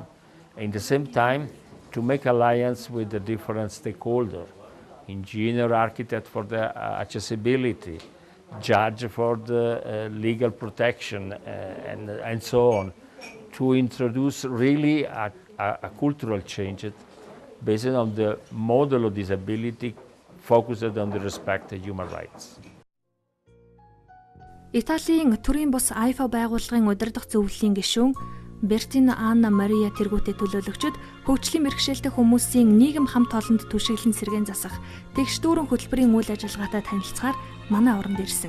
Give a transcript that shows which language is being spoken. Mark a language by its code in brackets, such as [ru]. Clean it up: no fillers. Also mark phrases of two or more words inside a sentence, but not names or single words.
[en] In the same time, to make alliance with the different stakeholders, engineer, architect for the accessibility, judge for the legal protection, and so on, to introduce really a cultural change based on the model of disability focused on the respect of human rights. [mn] Италийн төрийн бус AIFO байгууллагын удирдах зөвлөлийн гишүүн Бертино Анна Мария тэргүүтээ төлөөлөгчд хөгжлийн бэрхшээлтэй хүмүүсийн нийгэм хамт олонд түшиглэн сэргээн засах тэгш дүүрэн хөтөлбөрийн үйл ажиллагаатай танилцахаар манай оронд ирсэн.